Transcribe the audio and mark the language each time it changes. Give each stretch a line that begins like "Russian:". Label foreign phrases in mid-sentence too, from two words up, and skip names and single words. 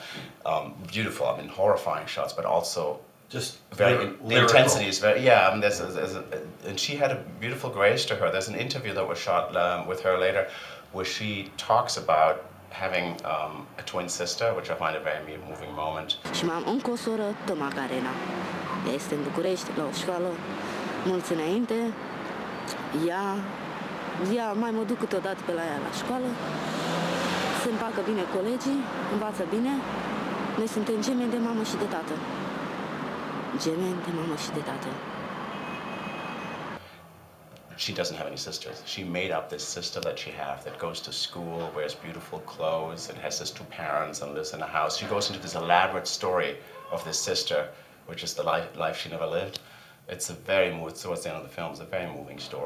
English: Beautiful, horrifying shots, but also just very the intensity is very and she had a beautiful grace to her. There's an interview that was shot with her later, where she talks about having a twin sister, which I find a very moving moment.
Romanian: Și mai am încă o soră, tot Macarena. Ea este în București, la o școală. mulți înainte. Ea mai mă duc câteodată pe la ea la școală. Se împacă bine colegii, învață bine. Noi suntem gemeni de mamă și de tată. Gemeni de mamă și de tată.
English: She doesn't have any sisters. She made up this sister that she has that goes to school, wears beautiful clothes, and has his 2 parents and lives in a house. She goes into this elaborate story of this sister, which is the life she never lived. It's a very towards the end of the film, it's a very moving story.